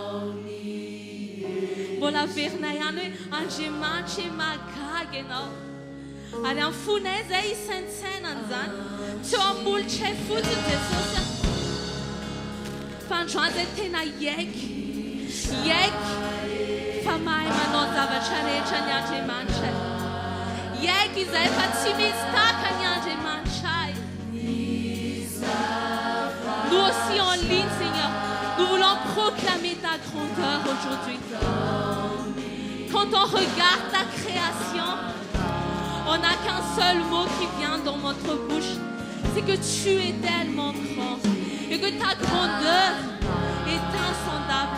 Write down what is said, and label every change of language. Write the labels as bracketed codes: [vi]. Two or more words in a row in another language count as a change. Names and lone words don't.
[mg] mbola verina ihany hoe Andriamanitra magaga ianao ary amin'ny fonay izay isaintsainana izany tsy eo amolotra fotsiny Jesosy fa androany izay tena iaiky fa mahay manao zavatra rehetra ny Andriamanitra iaiky izay fa tsy misy taka ny Andriamanitra [fr] nous aussi en ligne Seigneur nous voulons proclamer ta grandeur aujourd'hui. Quand on regarde ta création, on n'a qu'un seul mot qui vient dans notre bouche, c'est que tu es tellement grand et que ta grandeur est insondable.